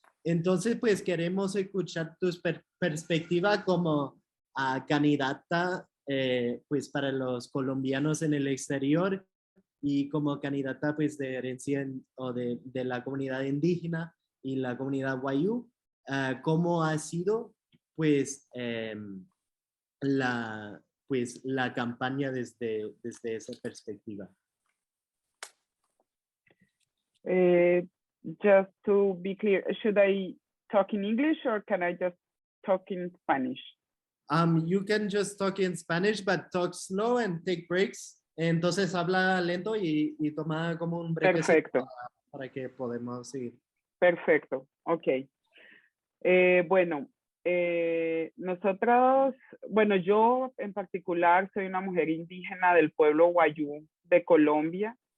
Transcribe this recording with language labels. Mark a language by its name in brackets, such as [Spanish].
[Spanish] Entonces, pues queremos escuchar tu perspectiva como candidata pues para los colombianos en el exterior y como candidata pues de herencia o de la comunidad indígena y la comunidad Wayuu, cómo ha sido pues la campaña desde esa perspectiva. [English] Just to be clear, should I talk in English or can I just talk in Spanish? You can just talk in Spanish, but talk slow and take breaks. [Spanish] Entonces habla lento y toma como un break. Perfecto. Para que podamos seguir. Perfecto, ok. Bueno, nosotros, bueno, yo en particular soy una mujer indígena del pueblo Wayuu de Colombia.